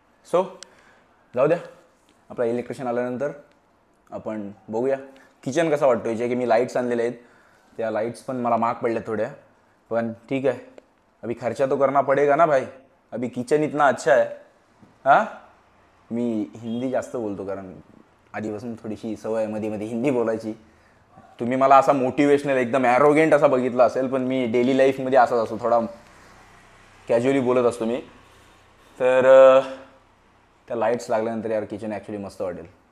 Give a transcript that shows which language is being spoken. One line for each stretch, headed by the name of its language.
Marathi: So जाऊ द्या, आपला इलेक्ट्रिशियन आल्यानंतर आपण बघूया किचन कसा वाटतो. जे की मी लाईट्स आणलेले आहेत, त्या लाईट्स पण मला महाग पडल्या थोड्या, पण ठीक आहे.
Hindi: अभी खर्चा तो करना पडेगा ना भाई, अभी किचन इतना अच्छा है.
Marathi: हां, मी हिंदी जास्त बोलतो कारण आधीपासून थोडीशी सवय मध्ये हिंदी बोलायची. तुम्ही मला असा मोटिवेशनल एकदम ॲरोगेंट असा बघितला असेल, पण मी डेली लाईफमध्ये असाच असतो, थोडा कॅज्युअली बोलत असतो मी. तर त्या लाईट्स लागल्यानंतर यार किचन ॲक्च्युली मस्त वाटेल.